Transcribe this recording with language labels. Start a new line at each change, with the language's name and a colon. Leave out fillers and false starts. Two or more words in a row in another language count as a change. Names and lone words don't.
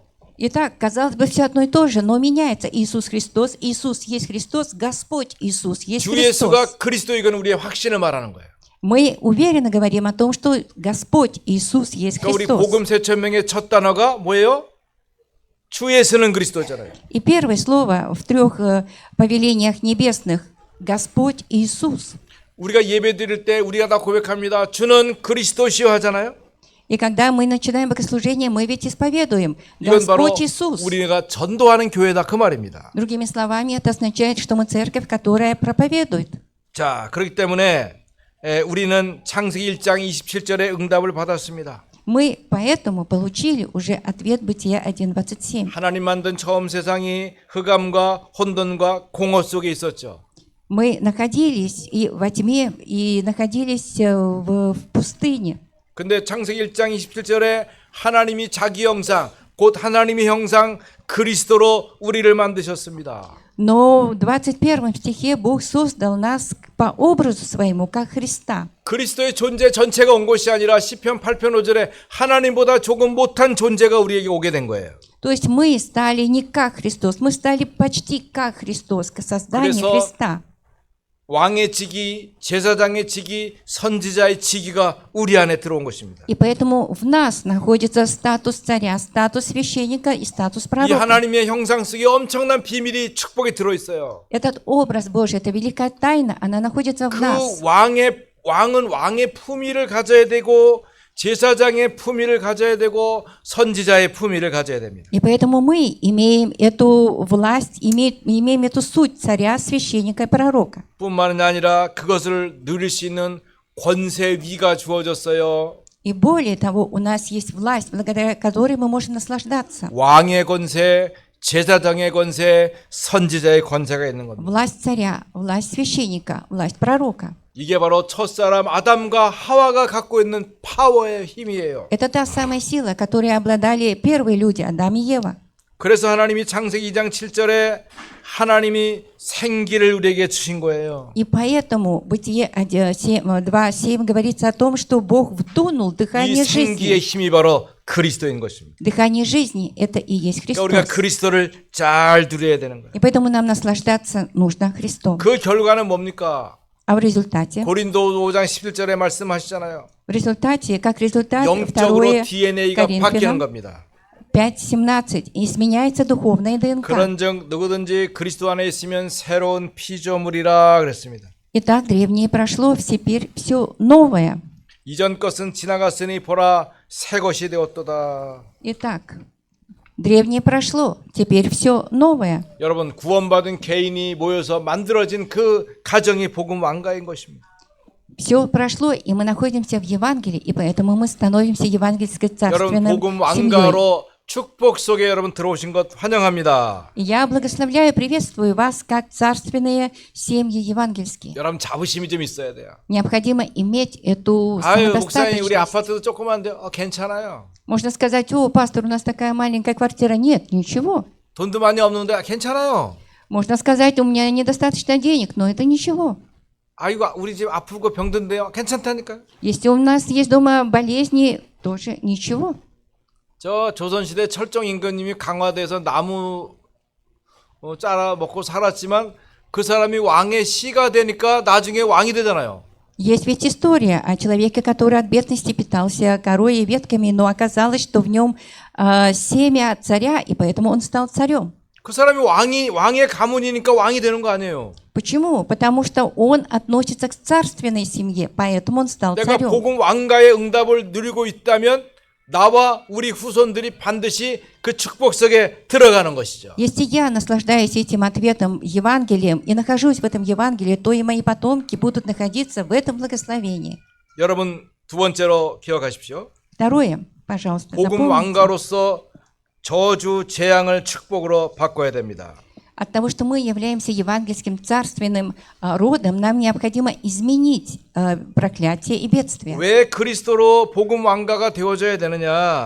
Russian: Итак, казалось бы, все одно и то же, но меняется Иисус Христос. Иисус есть Христос. Господь Иисус есть
Korean: 주 예수가
Russian: Христос.
Korean: 그리스도 이건 우리의 확신을 말하는 거예요.
Russian: Мы уверенно говорим о том, что Господь Иисус есть
Korean: 그러니까 우리
Russian: Христос.
Korean: 복음 세천명의 첫 단어가 뭐예요? 주 예수는 그리스도잖아요.
Russian: И первое слово в 3 повелениях небесных – Господь Иисус.
Korean: 우리가 예배 드릴 때 우리가 다 고백합니다. 주는 그리스도시요 하잖아요.
Russian: И когда мы начинаем богослужение, мы ведь исповедуем
Korean: 이건 바로
Russian: Господь Иисус.
Korean: 우리가 전도하는 교회다 그 말입니다.
Russian: Другими словами, это означает, что мы церковь, которая проповедует.
Korean: 자, 그렇기 때문에 우리는 창세기 1장 27절의 응답을 받았습니다.
Russian: Мы поэтому получили уже ответ Бытия 1.27.
Korean: 하나님 만든 처음 세상이 흑암과 혼돈과 공허 속에 있었죠.
Russian: Мы находились и во тьме, и находились в пустыне.
Korean: 근데 창세기 1장 27절에 하나님이 자기 형상, 곧 하나님의 형상 그리스도로 우리를 만드셨습니다.
Russian: Но в 21 стихе Бог создал нас по образу своему, как Христа.
Korean: 그리스도의 존재 전체가 온 것이 아니라 시편 8편 5절에 하나님보다 조금 못한 존재가 우리에게 오게 된 거예요.
Russian: То есть мы стали не как Христос, мы стали почти как Христос, к созданию
Korean: 그래서
Russian: Христа.
Korean: 왕의 직위, 제사장의 직위, 선지자의 직위가 우리 안에 들어온 것입니다.
Russian: И поэтому в нас находится статус царя, статус священника и статус
Korean: 이
Russian: пророка.
Korean: 하나님의 형상 속에 엄청난 비밀이 축복이 들어 있어요.
Russian: Этот образ Божий, эта великая тайна, она находится в
Korean: 그
Russian: нас.
Korean: 왕은 왕의 품위를 가져야 되고 제사장의 품위를 가져야 되고 선지자의 품위를 가져야 됩니다.
Russian: И поэтому мы имеем эту власть, имеем эту суть царя, священника и пророка.
Korean: 뿐만 아니라 그것을 누릴 수 있는 권세 위가 주어졌어요.
Russian: И более того, у нас есть власть, благодаря которой мы можем наслаждаться.
Korean: 왕의 권세, 제사장의 권세, 선지자의 권세가 있는 겁니다.
Russian: Власть царя, власть священника, власть пророка.
Korean: 이게 바로 첫사람 아담과 하와가 갖고 있는 파워의 힘이에요.
Russian: Это та самая сила, которой обладали первые люди, Адам и Ева.
Korean: 그래서 하나님이 창세기 2장 7절에 하나님이 생기를 우리에게 주신 거예요.
Russian: И поэтому Бытие 2:7 говорится о том, что Бог вдунул
Korean: 이
Russian: дыхание
Korean: 생기의
Russian: жизни.
Korean: 힘이 바로 그리스도인 것입니다.
Russian: Дыхание жизни – это и есть
Korean: 그러니까 우리가
Russian: Христос.
Korean: 그리스도를 잘 누려야 되는 거예요.
Russian: И поэтому нам наслаждаться нужно Христом.
Korean: 그 결과는 뭡니까?
Russian: А в результате?
Korean: 고린도 5장 11절에 말씀하시잖아요.
Russian: В результате, как результат,
Korean: 영적으로
Russian: 2
Korean: DNA가 바뀌는
Russian: Коринфянам,
Korean: 겁니다.
Russian: 5:17. Изменяется духовная ДНК.
Korean: 그런즉 누구든지 그리스도 안에 있으면 새로운 피조물이라 그랬습니다.
Russian: Итак, древнее прошло, теперь все новое.
Korean: 이전 것은 지나갔으니 보라 새 것이 되었도다.
Russian: Итак, древнее прошло, теперь все новое.
Korean: 여러분 구원받은 개인이 모여서 만들어진 그 가정이 복음 왕가인 것입니다.
Russian: Все прошло, и мы находимся в Евангелии, и поэтому мы становимся евангельской
Korean: 여러분
Russian: царственной
Korean: 복음
Russian: семьей.
Korean: 왕가로 축복 속에 여러분 들어오신 것 환영합니다.
Russian: И я благословляю и приветствую вас как царственные семьи евангельские.
Korean: 여러분 자부심이 좀 있어야 돼요.
Russian: Необходимо иметь эту
Korean: 아유 목사님 우리
Russian: самодостаточность.
Korean: 아파트도 조그만데 괜찮아요.
Russian: Можно сказать: о, пастор, у нас такая маленькая квартира. Нет, ничего.
Korean: 돈도 많이 없는데 괜찮아요.
Russian: Можно сказать: у меня недостаточно денег, но это ничего.
Korean: 아이고 우리 집 아프고 병든데요. 괜찮다니까요.
Russian: Если у нас есть дома болезни, тоже ничего.
Korean: 저 조선시대 철종 임금님이 강화도에서 나무 짜라 먹고 살았지만 그 사람이 왕의 씨가 되니까 나중에 왕이 되잖아요.
Russian: Есть ведь история о человеке, который от бедности питался корой и ветками, но оказалось, что в нем семя царя, и поэтому он стал царем.
Korean: 그 사람이 왕의 가문이니까 왕이 되는 거 아니에요.
Russian: Почему? Потому что он относится к царственной семье, поэтому он стал
Korean: 내가
Russian: царем.
Korean: 복음 왕가의 응답을 누리고 있다면 나와 우리 후손들이 반드시 그 축복 속에 들어가는 것이죠.
Russian: Если я наслаждаюсь этим ответом Евангелием и нахожусь в этом Евангелии, то и мои потомки будут находиться в этом благословении.
Korean: 여러분 두 번째로 기억하십시오.
Russian: Второе, пожалуйста,
Korean: 복음
Russian: запомните.
Korean: 왕가로서 저주 재앙을 축복으로 바꿔야 됩니다.
Russian: От того, что мы являемся евангельским царственным родом, нам необходимо изменить проклятие и бедствие.
Korean: 왜 그리스도로 복음 왕가가 되어져야 되느냐?